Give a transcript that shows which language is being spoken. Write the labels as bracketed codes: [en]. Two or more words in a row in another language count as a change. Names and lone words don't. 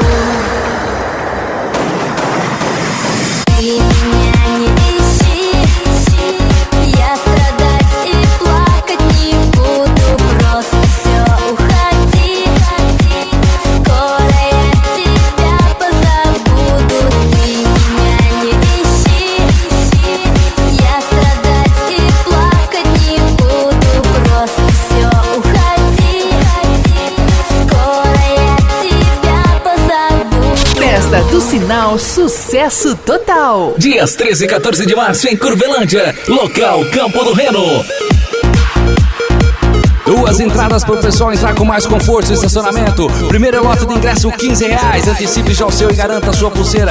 [ru] Ты меня не ищи, я страдать и плакать не буду, просто все уходи, скоро я тебя позабуду. Ты меня не ищи, я страдать и плакать не буду, просто все уходи, скоро я тебя позабуду. [pt] Festa do Sinal, sucesso total. Dias 13 e 14 de março em Curvelândia. Local Campo do Reno. Duas entradas para o pessoal entrar com mais conforto e estacionamento. Primeiro lote de ingresso R$15. Antecipe já o seu e garanta a sua pulseira.